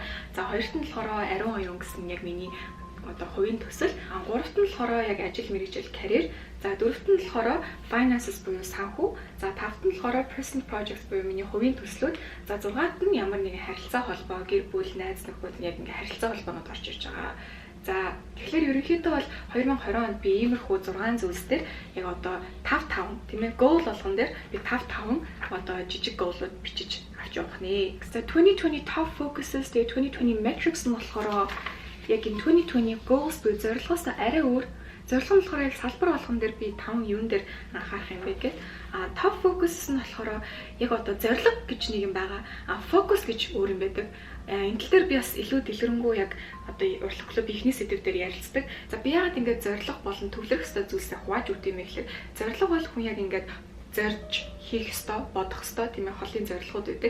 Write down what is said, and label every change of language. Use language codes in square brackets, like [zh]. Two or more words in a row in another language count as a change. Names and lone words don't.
[mn] За хоёрт нь болохоор ариун оюун гэсэн яг миний одоо хувийн төсөл, гуравт нь болохоор яг ажил мэргэжил карьер, за дөрөвт нь болохоор finances буюу санхүү, за тавт нь болохоор [en] personal projects [mn] буюу миний хувийн төслүүд, за зургаат нь ямар нэгэн харилцаа холбоо, гэр бүл, найз нөхөд яг ингээ харилцаа холбоонод орж ирж байгаа. За тэгэхээр ерөнхийдөө бол 2020 онд би иймэрхүү 6 зүйлс дээр яг одоо 5 тийм ээ goal болгон дээр би 5 одоо жижиг goal-ууд бичиж авч явах нэ. За [en] 2020 top focuses, [mn] тэгээ 2020 metrics нь болохоор яг энэ 2020 goals буюу зорилгоос арай өөр. Зорилго нь болохоор яг салбар болгон дээр би 5 юун дээр анхаарах юм бэ гэхэд [en] top focus [mn] нь болохоор яг одоо зорилго гэж нэг юм байгаа. Focus гэж өөр юм байдаг. Энэ тал дээр би бас илүү дэлгэрэнгүй яг одоо урлагт клуб ихний сэдв дээр ярилцдаг. За би яагаад ингэж зорилго болон төвлөрөх ёстой зүйлсээ хувааж өгд юм бэ гэхээр зорилго бол хүн яг ингэж зорж хийх ёстой, бодох ёстой тийм ээ холын зорилгоуд байдаг.